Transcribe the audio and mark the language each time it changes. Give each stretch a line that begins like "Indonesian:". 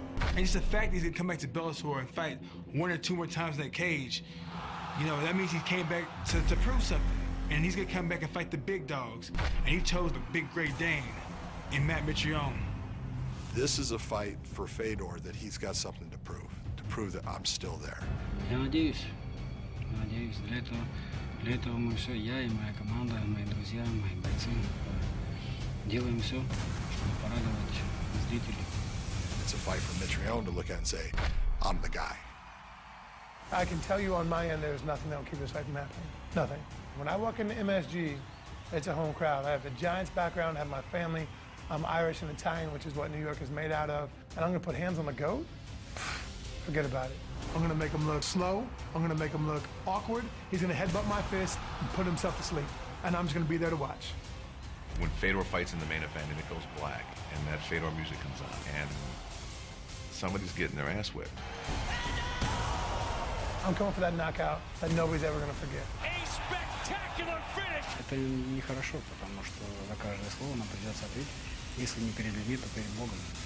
English: And just the fact that he's gonna come back to Bellator and fight 1 or 2 more times in that cage, you know, that means he came back to prove something. And he's gonna come back and fight the big dogs. And he chose the big Great Dane in Matt Mitrione. This is a fight for Fedor that he's got something to prove that I'm still there.
Russian: Я надеюсь. Для этого мы все, я и моя команда, мои друзья, мои бойцы, делаем все, чтобы порадовать зрителей.
English: It's a fight for Mitrione to look at and say, I'm the guy. I can tell you on my end, there's nothing that'll keep this fight from happening. Nothing. When I walk into MSG, it's a home crowd. I have the Giants background, I have my family. I'm Irish and Italian, which is what New York is made out of. And I'm gonna put hands on the GOAT? Forget about it. I'm gonna make him look slow. I'm gonna make him look awkward. He's gonna headbutt my fist and put himself to sleep. And I'm just gonna be there to watch. When Fedor fights in the main event and it goes black, and that Fedor music comes on, and somebody's getting their ass whipped. I'm coming for that knockout that nobody's ever gonna forget. A spectacular finish!
Russian: Это нехорошо, потому что за каждое слово нам придется ответить. Если не перед людьми, то перед Богом.